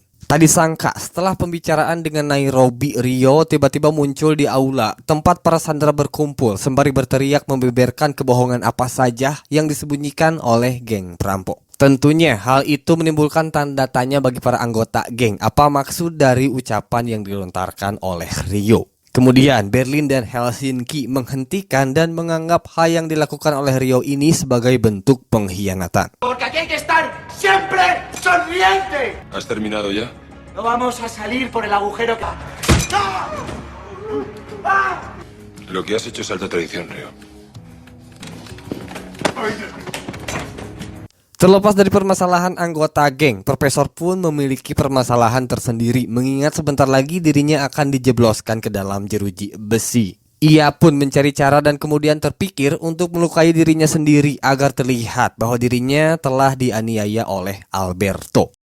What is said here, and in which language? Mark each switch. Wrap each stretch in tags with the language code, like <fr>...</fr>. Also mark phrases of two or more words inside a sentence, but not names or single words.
<id>Tak disangka setelah pembicaraan dengan Nairobi, Rio tiba-tiba muncul di aula tempat para sandera berkumpul sembari berteriak membeberkan kebohongan apa saja yang disembunyikan oleh geng perampok. Tentunya hal itu menimbulkan tanda tanya bagi para anggota geng, apa maksud dari ucapan yang dilontarkan oleh Rio. Kemudian Berlin dan Helsinki menghentikan dan menganggap hal yang dilakukan oleh Rio ini sebagai bentuk pengkhianatan.</id> <es>Porque aquí hay que estar siempre sonriente. ¿Has terminado ya? No vamos a salir por el agujero que... ¡No! ¡Ah! Lo que has hecho es alta traición, Rio.</es> <id>Terlepas dari permasalahan anggota geng, Profesor pun memiliki permasalahan tersendiri mengingat sebentar lagi dirinya akan dijebloskan ke dalam jeruji besi. Ia pun mencari cara dan kemudian terpikir untuk melukai dirinya sendiri agar terlihat bahwa dirinya telah dianiaya oleh Alberto.</id>